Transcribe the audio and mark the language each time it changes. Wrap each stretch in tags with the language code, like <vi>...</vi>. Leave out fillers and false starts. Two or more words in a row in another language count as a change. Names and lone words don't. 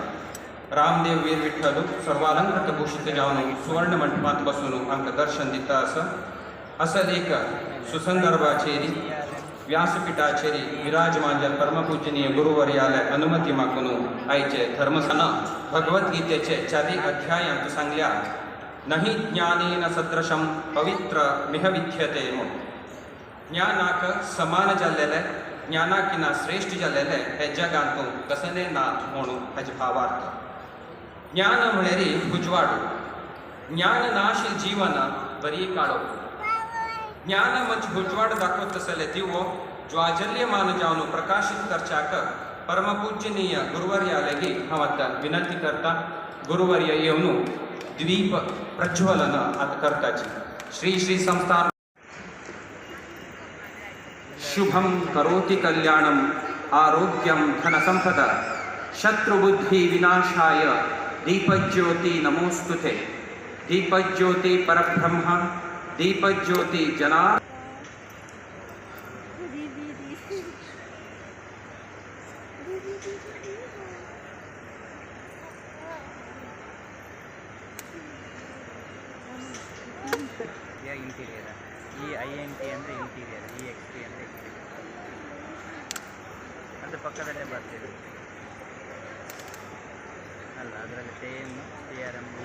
<kok>रामदेव वीर विठ्ठल सर्वालंकृत भूषित जावन सुवर्ण मंडपात बसून आमकां दर्शन दिता असं एक सुसंदर्भाचेरी व्यासपीठाचेरी विराजमान परमपूजनीय गुरुवर्यालय अनुमती मागून आयचे धर्मसना भगवद्गीतेचे 4 अध्यायांत सांगल्या</kok> <sa>नहि ज्ञानेन सदृशं पवित्र मिह विद्यते।</sa> <kok>ज्ञानाक समान जाल्लेले ज्ञानाकिना श्रेष्ठ जाल्लेले हे जगांतूं कसले ना म्हणून हाचे भावार्थ। ज्ञान म्हळ्यार उजवाड। ज्ञान नाशील जीवन बरी काळो। ज्ञान मच उजवाड दाखवत असले दिवो ज्वाजल्यमान जावन प्रकाशित करच्याक परमपूजनीय गुरुवर्यालयागे हांव आतां विनंती करता। गुरुवर्य येवन द्वीप प्रज्वलन आतां करताची।</kok> <sa>श्री श्री संस्थान शुभं करोति कल्याणं आरोग्यं धनसंपदा शत्रुबुद्धि विनाशाय दीपज्योति नमोस्तुते। दीपज्योति परब्रह्म दीपज्योति जना</sa> <kn>ಇಂಟೀರಿಯರ್ ಈ INT ಅಂದರೆ ಇಂಟೀರಿಯರ್, EXT ಅಂದರೆ ಅದು ಪಕ್ಕದಲ್ಲೇ ಬರ್ತಿದೆ ಅಲ್ಲ, ಅದರಲ್ಲಿ ಸೇಮ್ CRM</kn>